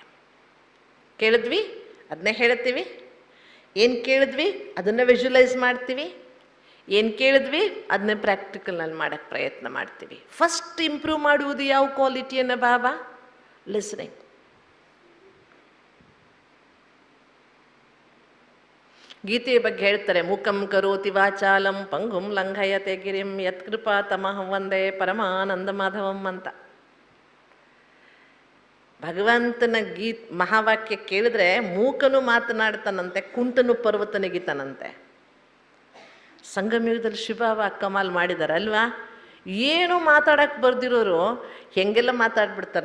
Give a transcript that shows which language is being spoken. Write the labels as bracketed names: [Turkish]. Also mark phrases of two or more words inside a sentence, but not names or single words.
[Kannada] ಕೇಳಿದ್ವಿ ಅದನ್ನೇ ಹೇಳ್ತೀವಿ, ಏನು ಕೇಳಿದ್ವಿ ಅದನ್ನು ವಿಜುವಲೈಸ್ ಮಾಡ್ತೀವಿ, ಏನು ಕೇಳಿದ್ವಿ ಅದನ್ನೇ ಪ್ರಾಕ್ಟಿಕಲ್ನಲ್ಲಿ ಮಾಡೋಕ್ಕೆ ಪ್ರಯತ್ನ ಮಾಡ್ತೀವಿ. ಫಸ್ಟ್ ಇಂಪ್ರೂವ್ ಮಾಡುವುದು ಯಾವ ಕ್ವಾಲಿಟಿಯನ್ನು ಬಾಬಾ? ಲಿಸ್ನಿಂಗ್. ಗೀತೆಯ ಬಗ್ಗೆ ಹೇಳ್ತಾರೆ, [Sanskrit] ಮುಖಂ ಕರೋತಿ ವಾಚಾಲಂ ಪಂಗುಂ ಲಂಘಯತೆ ಗಿರಿಂ ಯತ್ಕೃಪಾ ತಮಹಂ ವಂದೇ ಪರಮಾನಂದ ಮಾಧವಂ ಅಂತ. [Kannada] ಭಗವಂತನ ಮಹಾವಾಕ್ಯ ಕೇಳಿದ್ರೆ ಮೂಕನು ಮಾತನಾಡ್ತಾನಂತೆ, ಕುಂಟನು ಪರ್ವತ ನೆಗಿತಾನಂತೆ. ಸಂಗಮಯುಗದಲ್ಲಿ ಶಿವಬಾಬಾ ಕಮಾಲ್ ಮಾಡಿದ್ದಾರೆ ಅಲ್ವಾ? ಏನು ಮಾತಾಡಕ್ಕೆ ಬರ್ದಿರೋರು ಹೆಂಗೆಲ್ಲ ಮಾತಾಡ್ಬಿಡ್ತಾರೆ.